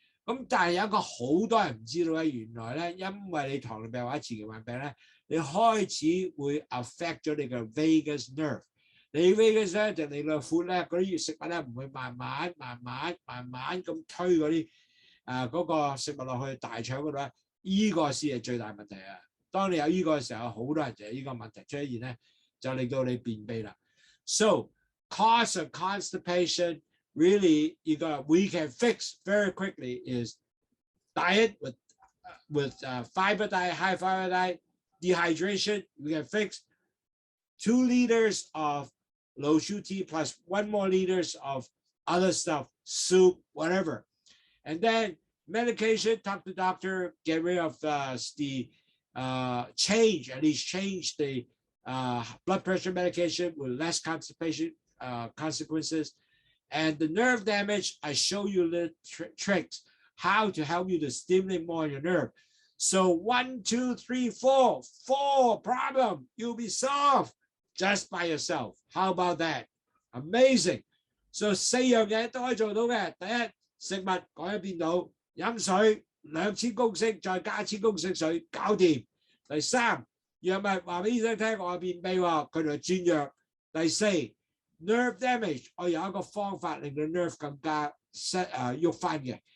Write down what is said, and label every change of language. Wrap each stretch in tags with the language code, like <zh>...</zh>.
<yue>咁但係有一個好多人唔知道咧，原來咧，因為你糖尿病或者前期患病咧，你開始會 affect 咗你嘅 vagus nerve。你 vagus nerve 就你個闊咧，嗰啲食物咧唔會慢慢咁推嗰啲嗰個食物落去大腸嗰度咧，依個先係最大問題啊！當你有依個嘅時候，好多人就有依個問題出現咧，就令到你便秘啦。</yue> <en>So cause of constipation really we can fix very quickly is diet with fiber diet, high fiber diet, dehydration. We can fix 2 liters of Lowsutea plus 1 more liters of other stuff, soup, whatever. And then medication, talk to the doctor, get rid of the change the blood pressure medication with less constipation consequences. And the nerve damage, I show you the tricks, how to help you to stimulate more your nerve. So 1, 2, 3, 4 problem you'll be solved just by yourself. How about that? Amazing.</en> <yue>So 4樣嘢都可以做到嘅。第一，食物改變到，飲水2000公升再加1000公升水搞掂。第3，藥物話俾醫生聽我便秘喎，佢就轉藥。第4。 nerve damage， 我有一個方法令到 nerve 更加喐翻嘅。</yue>